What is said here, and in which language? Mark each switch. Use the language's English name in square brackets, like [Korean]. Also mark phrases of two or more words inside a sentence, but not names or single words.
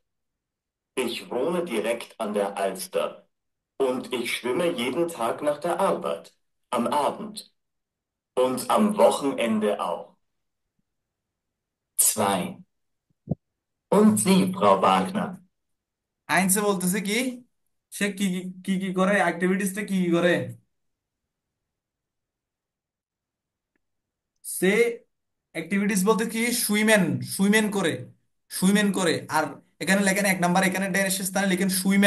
[German] Ich wohne direkt an der Alster und ich schwimme jeden Tag nach der Arbeit, am Abend und am Wochenende auch. 2. Und Sie, Frau Wagner? [Bangla] আইনসে বলতেছে কি, সে কি কি কি কি করে, অ্যাক্টিভিটিসটা কি কি করে। সে অ্যাক্টিভিটিস বলতে কি সুইমেন, সুইমেন করে, সুইমেন করে। আর এখানে লেখেন 1 নাম্বার, এখানে ডের স্থানে লিখেন সুইমেন।